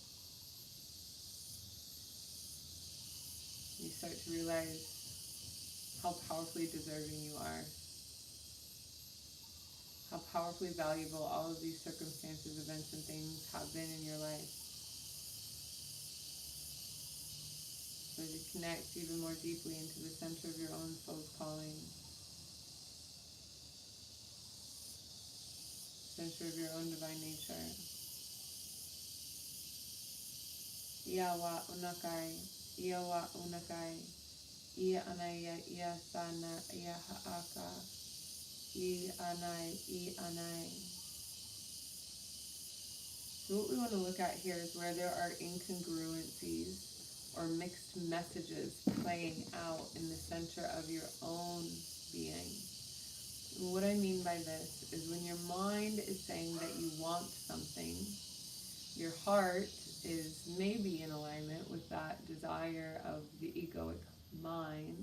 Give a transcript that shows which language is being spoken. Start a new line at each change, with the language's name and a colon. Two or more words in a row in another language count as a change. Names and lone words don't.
English: You start to realize how powerfully deserving you are, how powerfully valuable all of these circumstances, events, and things have been in your life. So to connect even more deeply into the center of your own soul's calling, center of your own divine nature. Iawa unakai, iawa unakai, ia anaya, ia sana, ia haaka, I anai. So what we want to look at here is where there are incongruencies or mixed messages playing out in the center of your own being. And what I mean by this is when your mind is saying that you want something, your heart is maybe in alignment with that desire of the egoic mind.